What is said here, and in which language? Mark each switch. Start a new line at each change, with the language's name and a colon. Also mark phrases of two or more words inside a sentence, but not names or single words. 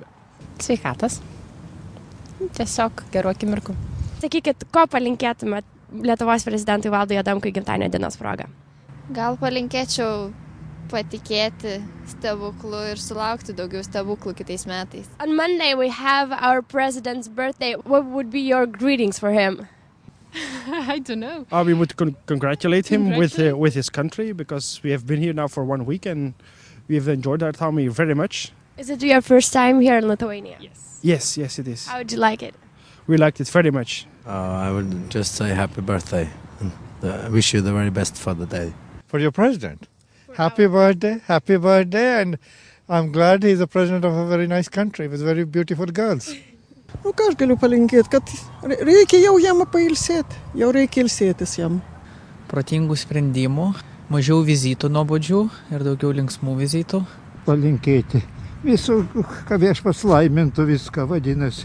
Lithuanian: Sveikatos. Tiesiog gerų akimirkų. Sakykit, ko palinkėtumėt Lietuvos prezidentui Valdui Adamkui gimtadienio dienos proga? Gal palinkėčiau patikėti stebuklu ir sulaukti daugiau stebuklų kitais metais.
English: On Monday we have our president's birthday. What would be your greetings for him? I don't know. We would congratulate him with his country, because we have been here now for 1 week and we have enjoyed our time very much. Is it your first time here in Lithuania? Yes, it is. How would you like it? We liked it very much. I would just say happy birthday and wish you the very best for the day. For your president. Happy birthday, and I'm glad he's the president of a very nice country with very beautiful girls.
Lithuanian: Ką aš galiu palinkėti, kad reikia jau jam pailsėti, jau reikia ilsėtis jam. Protingų sprendimų, mažiau vizitų nuobodžių ir daugiau linksmų vizitų. Palinkėti visų, kad viešpats laimintų viską, vadinasi.